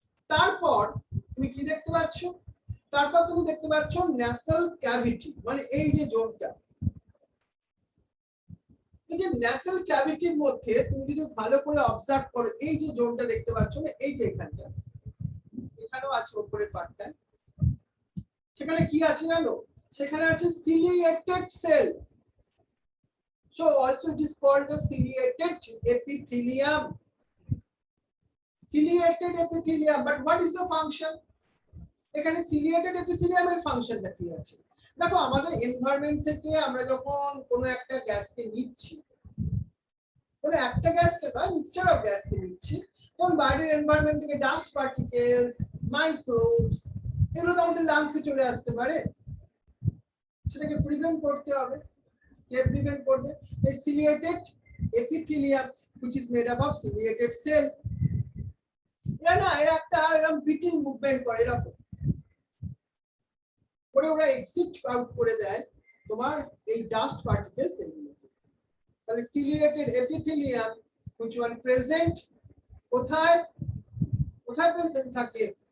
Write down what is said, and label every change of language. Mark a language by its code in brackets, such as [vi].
[bn] তারপর তুমি কি দেখতে পাচ্ছ? তারপর তুমি দেখতে পাচ্ছ ন্যাসাল ক্যাভিটি, মানে এই যে জোনটা, এই যে ন্যাসাল ক্যাভিটির মধ্যে তুমি যদি ভালো করে অবজার্ভ করো, এই যে জোনটা দেখতে পাচ্ছ না, এই যে এখানটা, এখানেও আছে উপরের পার্টটা, সেখানে কি আছে জানো? সেখানে আছে ciliated sell. [en] So also it is called the ciliated epithelium. Ciliated epithelium, but what is the function? [bn] এখানে সিলিয়েটেড এপিথেলিয়াম এর ফাংশনটা কি আছে? দেখো আমাদের এনভায়রনমেন্ট থেকে আমরা যখন কোনো একটা গ্যাসকে নিচ্ছি, কোনো একটা গ্যাসকে নয়, মিক্সচার অফ গ্যাসকে নিচ্ছি, তখন বাইরের এনভায়রনমেন্ট থেকে ডাস্ট পার্টিকেলস, মাইক্রোবস, এগুলো তো আমাদের লাংসে চলে আসতে পারে। সেটাকে প্রিভেন্ট করতে হবে। কে প্রিভেন্ট করবে? এই ciliated epithelium [en] which is made up of ciliated cell। [bn] এরা না, এরা একটা এরকম বিটিং মুভমেন্ট করে, এরকম করে ওরা এক্সিট আউট করে দেয় তোমার এই ডাস্ট পার্টিকেলস এগুলোকে। তাহলে ciliated epithelium [en] which one present [bn] কোথায়? কোথায় প্রেজেন্ট থাকে?